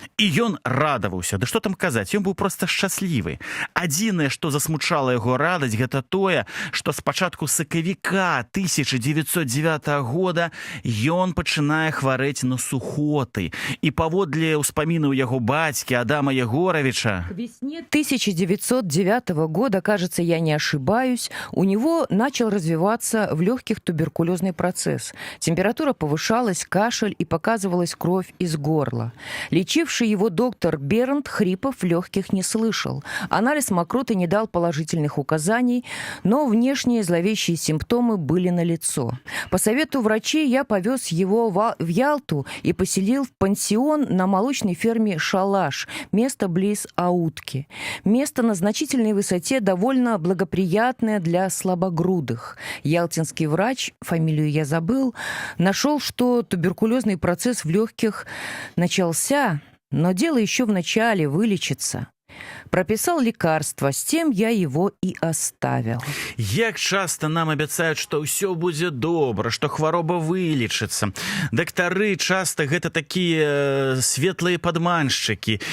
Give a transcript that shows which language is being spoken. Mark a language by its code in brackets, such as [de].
[be] І ён радаваўся. Да што там казаць, ён быў проста шчаслівы. Адзінае, што засмучала яго радасць, гэта тое, што з пачатку сакавіка 1909 года ён пачынае хварэць на сухоты. І паводле ўспамінаў яго бацькі Адама Егоровича... [ru] К весне 1909 года, кажется, я не ошибаюсь, у него начал развиваться в легких туберкулезный процесс. Температура повышалась, кашель и показывалась кровь из горла. Лечивший его доктор Бернт хрипов в легких не слышал. Анализ мокроты не дал положительных указаний, но внешние зловещие симптомы были налицо. По совету врачей я повез его в Ялту и поселил в пансион на молочной ферме «Шалаш», место близ Аутки. Место на значительной высоте довольно благоприятное для слабогрудых. Ялтинский врач, фамилию я забыл, нашел, что туберкулезный процесс в легких начался, но дело еще в начале, вылечится. Прописал лекарства, с тем я его и оставил. [be] Як часто нам абяцаюць, што ўсё будзе добра, што хвароба вылечыцца. Дактары часта гэта такія светлыя падманшчыкі.